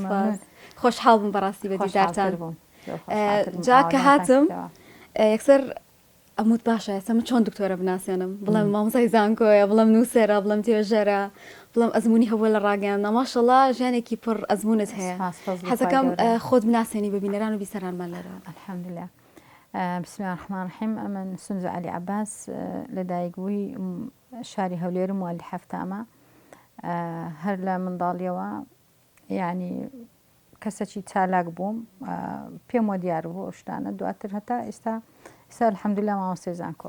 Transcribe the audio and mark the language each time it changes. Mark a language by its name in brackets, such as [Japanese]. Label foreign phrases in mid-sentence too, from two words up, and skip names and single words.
[Central Kurdish] خۆشحاڵ بم بەڕاستی بە دیدارتان. جا کە هاتم یەکسەر ئەموت باشە ئێستا من چۆن دکتۆرە بناسیێنم، بڵێم مامۆستای زانکۆیە، بڵێم نووسێرە، بڵێم توێژەرە، بڵێم ئەزمموی هەبووە لە ڕاگەیاندە. ماشەڵڵا ژیانێکی پڕ ئەزمونت هەیە. حەزەکەم خۆت بناسیێنی بە بینەران و بیسەرانمان لەرە. الحەمدوللا. [Arabic] بسم الله الرحمن الرحیم. [Central Kurdish] ئەمن سندوس عەلی عەباس لەدایکبووی شاری هەولێر مؤەلیفە هەفتامە. هەر لە منداڵیەوە یعنی کەسێکی چالاک بووم، پێم وە دیار بوو ئەو شتانە. دواتر هەتا ئێستا الحەمدوللا مامۆستای زانکۆ.